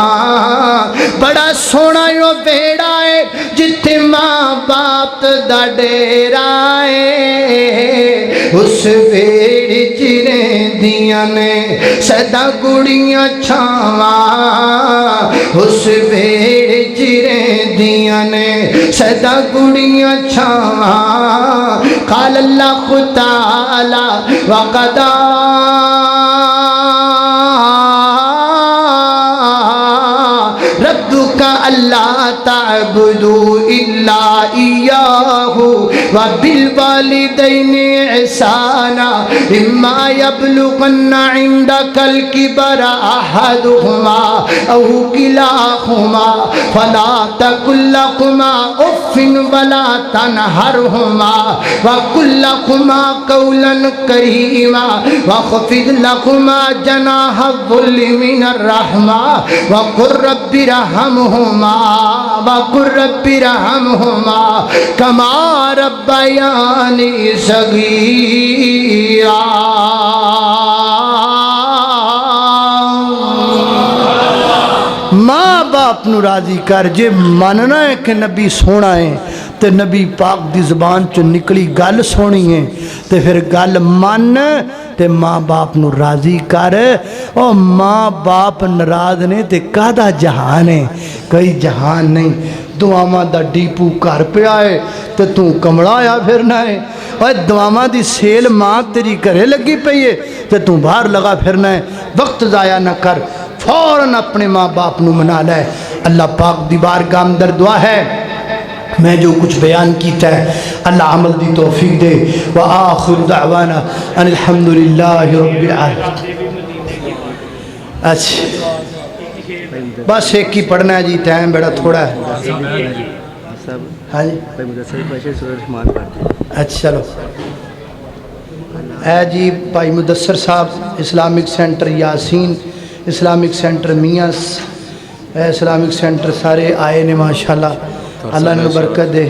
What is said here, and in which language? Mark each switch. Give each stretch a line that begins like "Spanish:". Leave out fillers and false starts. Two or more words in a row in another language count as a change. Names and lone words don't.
Punjabi: بڑا سوہنا یو بیڑا ہے جتھے ماں باپ دا ڈیرا ہے، اس بیڑے چ رہندیاں نے سدا گڑیاں چھاواں، اس بیڑے چ رہندیاں نے سدا گڑیاں چھاواں.
Arabic: قال الله تعالى وقضى ربك ألا تعبدوا إلا إياه و بال والدين إحسانا إما يبلغن عندك الكبر أحدهما أو كلاهما فلا تقل لهما أف ولا تنهرهما وقل لهما قولا كريما واخفض لهما جناح الذل من الرحمة وقل رب ارحمهما وقل رب ارحمهما كما ربياني صغيرا.
Punjabi: ماں باپ نو راضی کر، جے مننا ہے کہ نبی سونا ہے تو نبی پاک دی زبان چو نکلی گل سونی ہے تو پھر گل من تے ماں باپ نو راضی کر. او ماں باپ ناراض نے تے کادا جہان ہے، کوئی جہان نہیں. دعاواں دا ڈپو گھر پیا ہے تو تو کملایا پھرنا ہے، اور دعاواں دی سیل ماں تیری گھرے لگی پئی ہے تو تو باہر لگا پھرنا ہے. وقت ضائع نہ کر، فوراً اپنے ماں باپ نو منا لے. اللہ پاک دی بارگاہ اندر دعا ہے، میں جو کچھ بیان کیا ہے اللہ عمل دی توفیق دے.
Arabic: وآخر دعوانا أن الحمد لله رب العالمين.
Urdu: اچھا بس ایک ہی پڑھنا ہے جی، ٹائم بڑا تھوڑا ہے. ہاں جی اچھا چلو.
Punjabi: ہے جی بھائی مدثر صاحب
English: Islamic centre
Punjabi: یاسین,
English: Islamic centre
Punjabi: میاں,
English: Islamic centre
Punjabi: سارے آئے نے ماشاءاللہ، اللہ نے برکت دے.